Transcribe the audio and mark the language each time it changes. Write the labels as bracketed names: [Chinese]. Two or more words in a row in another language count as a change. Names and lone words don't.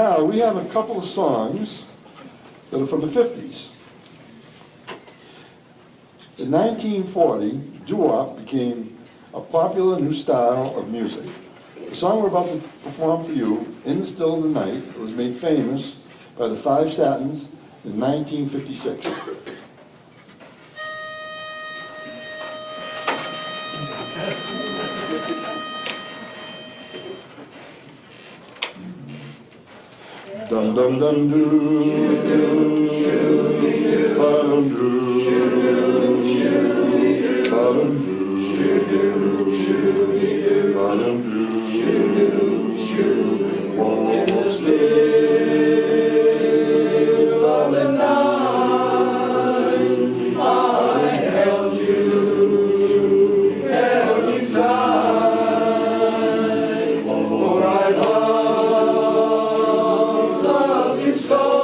[English] we have a couple of songs that are from the 50s. In 1940, doo-wop became a popular new style of music. The song we're about to perform for you, In the Still of the Night, was made famous by the Five Satins in 1956. Dum dum dum doo, ba dum doo, ba dum doo, ba dum doo. Won't still of the night, I held you tight, for I love you so.